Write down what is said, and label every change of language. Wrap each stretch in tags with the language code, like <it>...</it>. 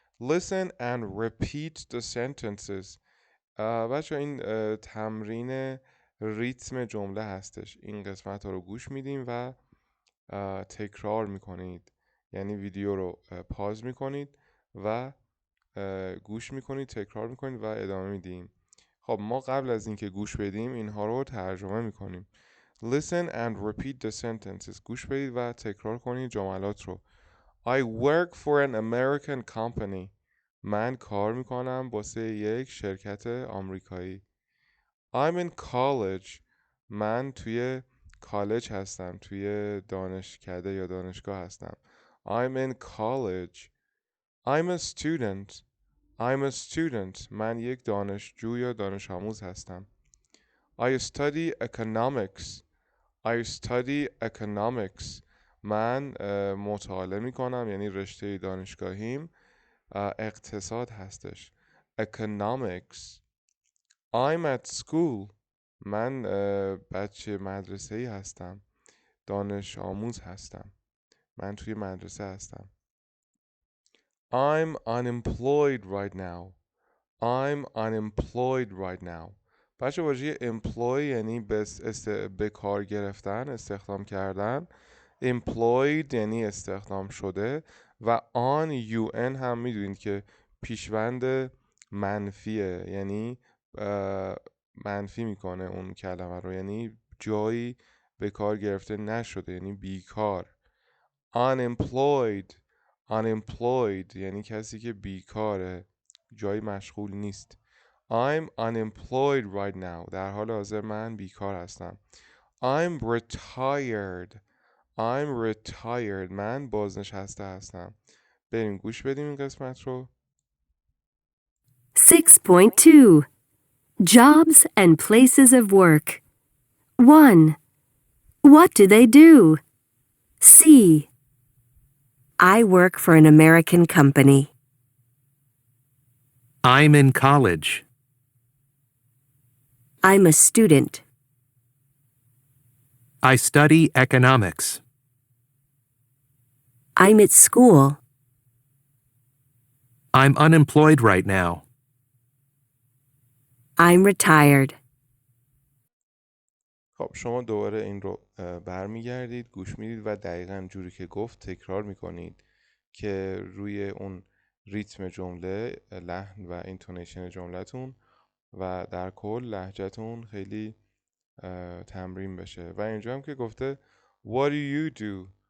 <en>Listen and repeat the sentences.</en> <fa>بچه این تمرین ریتم جمله هستش. این قسمت ها رو گوش میدیم و تکرار میکنید. یعنی ویدیو رو پاز میکنید و گوش میکنید، تکرار میکنید و ادامه میدیم. خب ما قبل از اینکه گوش بدیم اینها رو ترجمه میکنیم.</fa> <en>Listen and repeat the sentences.</en> <fa>گوش بدید و تکرار کنید جملات رو.</fa> <en>I work for an American company.</en> <fa>من کار میکنم واسه یک شرکت آمریکایی.</fa> <en>I'm in college.</en> <fa>من توی کالج هستم. توی دانشکده یا دانشگاه هستم.</fa> <en>I'm in college. I'm a student. I'm a student.</en> <fa>من یک دانشجو یا دانش آموز هستم.</fa> <en>I study economics. I study economics.</en> <fa>من مطالعه میکنم یعنی رشته دانشگاهیم اقتصاد هستش.</fa> <en>Economics. I'm at school.</en> <fa>من بچه مدرسه‌ای هستم. دانش آموز هستم. من توی مدرسه هستم.</fa> <en>I'm unemployed right now. I'm unemployed right now.</en> <fa>بچه واژه employ یعنی به کار گرفتن، استخدام کردن. employed یعنی استخدام شده و on un هم میدونید که پیشوند منفیه. یعنی منفی میکنه اون کلمه رو. یعنی جایی به کار گرفته نشده یعنی بیکار.</fa> <en>unemployed.</en> <fa>unemployed یعنی کسی که بیکاره، جایی مشغول نیست.</fa> <en>I'm unemployed right now.</en> <fa>در حال حاضر من بیکار هستم.</fa> <en>I'm retired. I'm retired.</en> <fa>من بازنشسته هستم. بریم گوش بدیم این قسمت رو.</fa> <en>6.2 Jobs and places of work. 1. What do they do? C. I work for an American company. I'm in college. I'm a student. I study economics. I'm at school. I'm unemployed right now. I'm retired.</en> <fa>خب شما دوباره این رو برمیگردید، گوش میدید و دقیقا جوری که گفت تکرار میکنید که روی اون ریتم جمله، لحن و اینتونیشن جملتون و در کل لهجتون خیلی تمرین بشه. و اینجا هم که گفته</fa> <en>What do you do?</en>